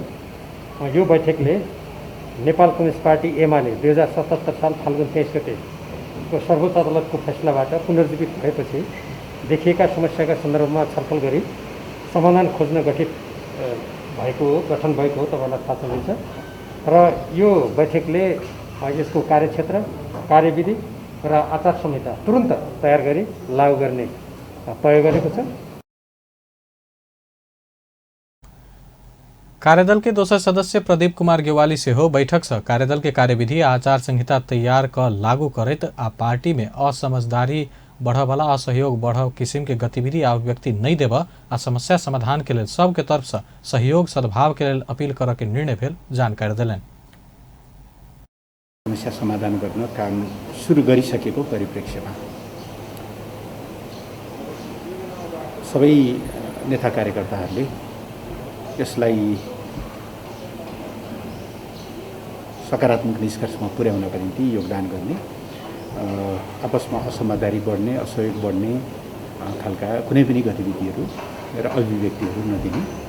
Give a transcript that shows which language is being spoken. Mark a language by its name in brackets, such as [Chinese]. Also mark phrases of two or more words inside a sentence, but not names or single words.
[Nepali] यो बैठकले नेपाल कम्युनिस्ट पार्टी एमाले 2077 साल फाल्गुन 23 गतेको सर्वोच्च अदालतको फैसलाबाट पुनर्जीवित भएपछि देखिएका समस्याका सन्दर्भमा छलफल गरी समाधान खोज्न गठन भएको हो तपाईँलाई थाहा छँदैछ। र यो बैठकले यसको कार्यक्षेत्र, कार्यविधि र आचार संहिता तुरन्त तयार गरी लागू गर्ने तय गरेको छ। [Maithili] कार्यदल के दोसर सदस्य प्रदीप कुमार गेवाली से हो बैठक से कार्यदल के कार्यविधि आचार संहिता तैयार क लागू करैत आ पार्टी में असमझदारी बढ़वाला असहयोग बढ़ किसिम के गतिविधि आ अभिव्यक्ति नहीं देव आ समस्या समाधान के लेल सबके तरफ से सहयोग सद्भाव के लेल अपील कर के निर्णय भेल जानकारी दिलनि। [Nepali] समस्या समाधान गर्न काम सुरु गरिसकेको परिप्रेक्ष्यमा सबै नेता कार्यकर्ताहरूले यसलाई सकारात्मक निष्कर्षमा पुर्याउनका निम्ति योगदान गर्ने, आपसमा असमझदारी बढ्ने, असहयोग बढ्ने खालका कुनै पनि गतिविधिहरू र अभिव्यक्तिहरू नदिने